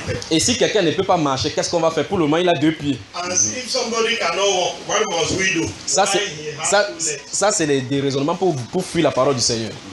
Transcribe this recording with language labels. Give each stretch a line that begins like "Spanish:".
French: Et si quelqu'un ne peut pas marcher, qu'est-ce qu'on va faire? Pour le moment, il a deux pieds.
English: If somebody cannot walk, what must we do?
French: Ça, c'est les déraisonnements pour fuir la parole du Seigneur.